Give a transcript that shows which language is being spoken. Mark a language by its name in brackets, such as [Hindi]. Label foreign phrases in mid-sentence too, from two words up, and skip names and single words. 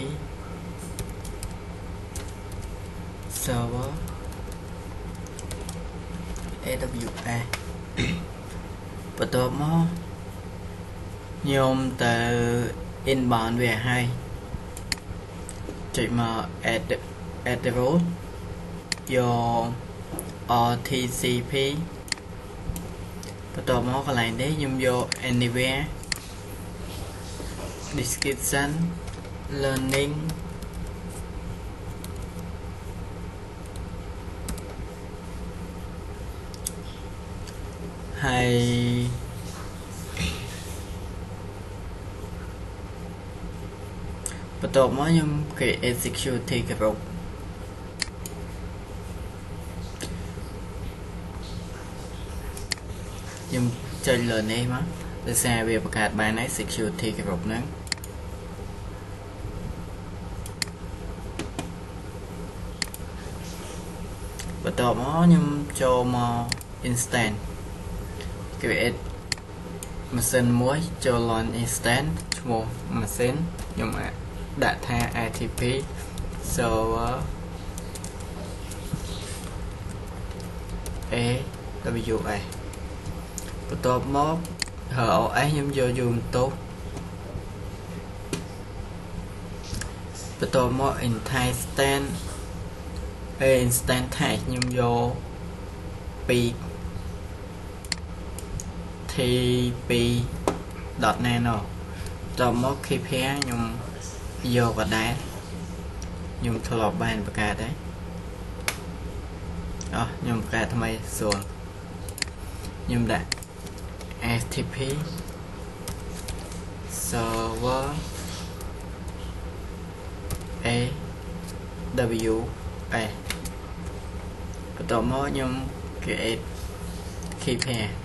[Khmer] server AWS បន្ទាប់មកខ្ញុំទៅ inbound វាឲ្យចុចមក [English] add route [Khmer] យក RTCP បន្ទាប់មកកន្លែងនេះខ្ញុំយក [English] anywhere description learning [Khmer] ហើយបន្ទាប់មកខ្ញុំ [English] create security group [Khmer] ខ្ញុំចុចលើនេះមកដោយសារវាបង្កើតបានហើយ [English] security group [Khmer] ហ្នឹង បន្ទាប់មកខ្ញុំចូលមក [English] instance create [Khmer] ម៉ាស៊ីនមួយចូល [English] launch instance [Khmer] ឈ្មោះម៉ាស៊ីនខ្ញុំដាក់ថា ATP server AWS បន្ទាប់មក OS ខ្ញុំយក Ubuntu បន្ទាប់មក [English] instance type [Khmer] ខ្ញុំយកពី TP.nano តមក KPI ខ្ញុំយកក៏ដែរខ្ញុំធ្លាប់បានបង្កើតដែរ ខ្ញុំបង្កើតថ្មីស្រួលខ្ញុំដាក់ FTP server AWS បន្ទាប់មកខ្ញុំ [English] create key pair